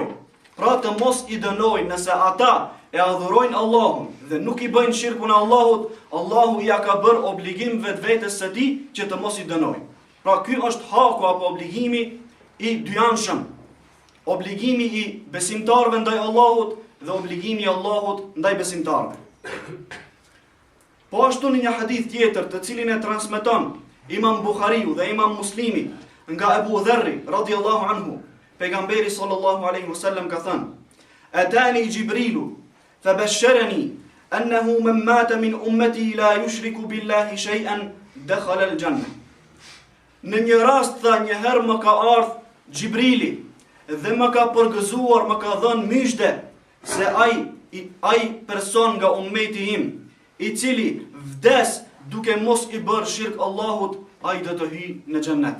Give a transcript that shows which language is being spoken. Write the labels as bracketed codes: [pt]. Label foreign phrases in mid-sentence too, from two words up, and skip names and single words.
[sq] Pra të mos I dënoj nëse ata e adhurojnë Allahun dhe nuk I bëjnë shirkun e Allahut, Allahu ja ka bërë obligim vetvetes së tij që të mos I dënoj. Pra ky është haku apo obligimi I dyanshëm. Obligimi I besimtarëve ndaj Allahut dhe obligimi I Allahut ndaj besimtarëve. Po ashtu në një hadith tjetër të cilin e transmeton Imam Buhariu dhe Imam Muslimi nga Abu Dharri [ar] رضي الله عنه, [sq] pejgamberi [ar] صلى الله عليه وسلم [sq] ka thënë: [ar] "أتاني جبريل فبشرني أنه من مات من أمتي لا يشرك بالله شيئا دخل الجنة." [sq] Në një rast tha një herë më ka ardhur Jibrili dhe më ka përgëzuar, më ka dhënë myshdë se ai person nga ummeti im I cili vdes duke mos I bërë shirk Allahut, ai do të hyjë në xhennet.